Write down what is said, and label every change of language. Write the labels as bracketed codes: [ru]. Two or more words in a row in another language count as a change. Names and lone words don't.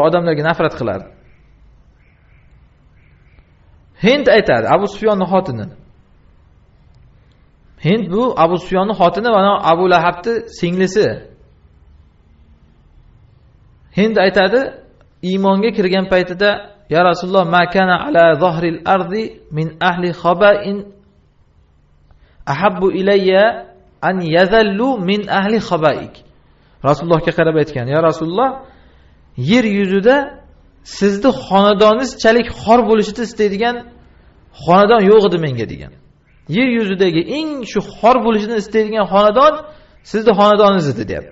[uz] Odamlarga nafrat qilardi. Hind aytadi, Abu Sufyonning xotini. Hind bu Abu Sufyonning xotini va Abu Lahabning singlisi. Hind aytadi, iymonga kirgan paytida [ar] يا رسول الله ما كان على ظهر الأرض من أهل خباء أحب إلي أن يذلوا من أهل خبائك. [uz] Rasulullohga qarab aytgan, ya Rasululloh, yer yuzida sizni xonadoningizchalik xor bo'lishini istaydigan xonadon yo'q edi menga degan. Yer yuzidagi eng shu xor bo'lishini istaydigan xonadon sizni xonadoningiz edi deyapti.